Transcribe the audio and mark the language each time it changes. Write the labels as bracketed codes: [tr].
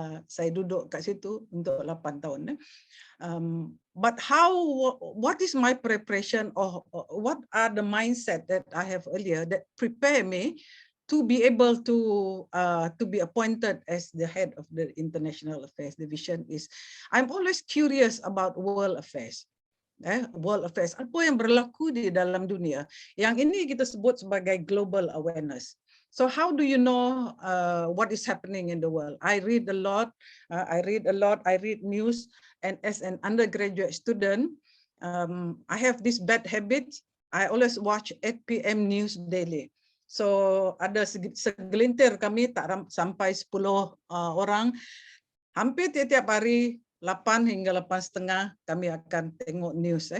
[ms] Saya duduk kat situ untuk 8 tahun. [en] But what is my preparation, or what are the mindset that I have earlier that prepare me to be able to be appointed as the head of the International Affairs Division is I'm always curious about world affairs. World affairs, [ms] apa yang berlaku di dalam dunia. Yang ini kita sebut sebagai global awareness. [en] So how do you know what is happening in the world? I read a lot, I read news, and as an undergraduate student, I have this bad habit. I always watch 8 PM news daily. [ms] So ada segelintir kami, tak sampai 10 orang, hampir tiap hari 8 hingga 8:30 kami akan tengok news.